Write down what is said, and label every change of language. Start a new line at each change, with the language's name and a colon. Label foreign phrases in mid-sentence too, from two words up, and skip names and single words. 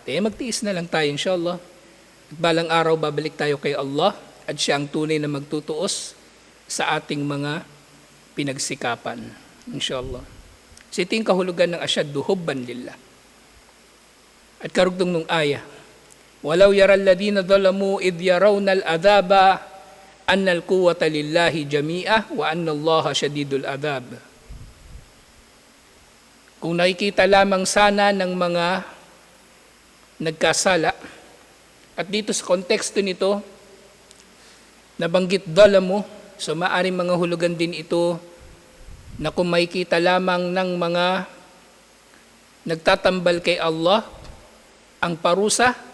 Filipino: Magtiis na lang tayo inshallah. At balang araw babalik tayo kay Allah at siya ang tunay na magtutuos sa ating mga pinagsikapan. Inshallah. So ito yung kahulugan ng
Arabic: أشد حبا لله.
Filipino: At karugtong nung aya,
Arabic: ولو يرى الذين ظلموا إذ يرون العذاب أن القوة لله جميعا وأن الله شديد العذاب.
Filipino: Kung nakikita lamang sana ng mga nagkasala, at dito sa konteksto nito, nabanggit dhalamu, so maaring mga hulugan din ito na kung makikita lamang ng mga nagtatambal kay Allah ang parusa,